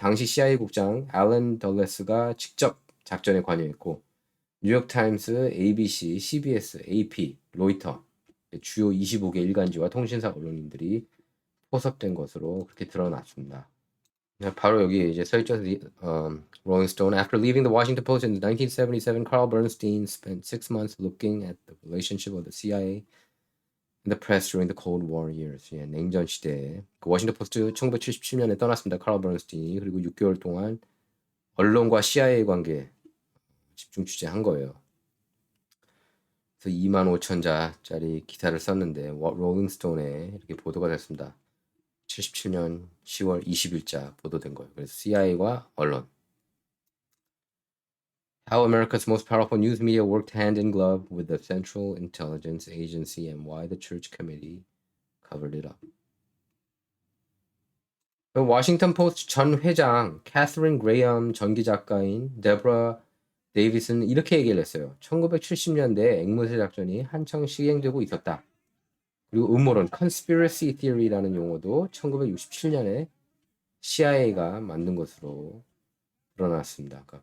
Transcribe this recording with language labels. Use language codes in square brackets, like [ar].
[ko] 당시 CIA 국장 앨런 덜레스가 직접 작전에 관여했고, 뉴욕타임스, ABC, CBS, AP, 로이터, 주요 25개 일간지와 통신사 언론인들이 포섭된 것으로 그렇게 드러났습니다. 바로 여기 이제 써있죠. Rolling Stone. [en] After leaving the Washington Post in 1977, Carl Bernstein spent 6 months looking at the relationship of the CIA and the press during the Cold War years. [ko] 예, 냉전 시대에 그 워싱턴 포스트 1977년에 떠났습니다. 칼 버넌스틴이. 그리고 6개월 동안 언론과 CIA 관계 집중 취재한 거예요. 그래서 25,000자짜리 기사를 썼는데 롤링스톤에 이렇게 보도가 됐습니다. 77년 10월 20일자 보도된 거예요. 그래서 CIA와 언론. [en] How America's most powerful news media worked hand in glove with the Central Intelligence Agency and why the Church Committee covered it up. [ko] 워싱턴 포스트 전 회장 캐서린 그레이엄 전기 작가인 데브라 데이비스는 이렇게 얘기를 했어요. 1970년대에 앵무새 작전이 한창 시행되고 있었다. 그리고 음모론, conspiracy theory라는 용어도 1967년에 CIA가 만든 것으로 드러났습니다.